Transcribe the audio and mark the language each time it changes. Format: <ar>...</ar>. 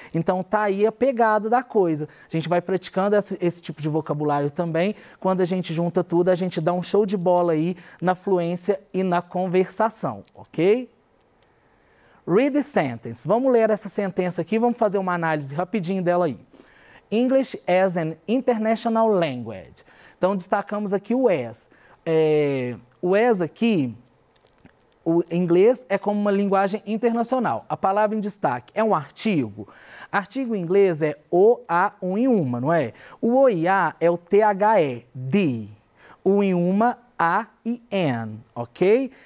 <pt>Então, tá aí a pegada da coisa. A gente vai praticando esse tipo de vocabulário também. Quando a gente junta tudo, a gente dá um show de bola aí na fluência e na conversação, ok?</pt> <en>Read the sentence.</en> <pt>Vamos ler essa sentença aqui, vamos fazer uma análise rapidinho dela aí.</pt> <en>English as an international language.</en> <pt>Então, destacamos aqui o as. O as aqui, o inglês é como uma linguagem internacional. A palavra em destaque é um artigo. Artigo em inglês é o, a, um e uma, não é? O e a é o the, the. O e uma, a e an, ok?</pt>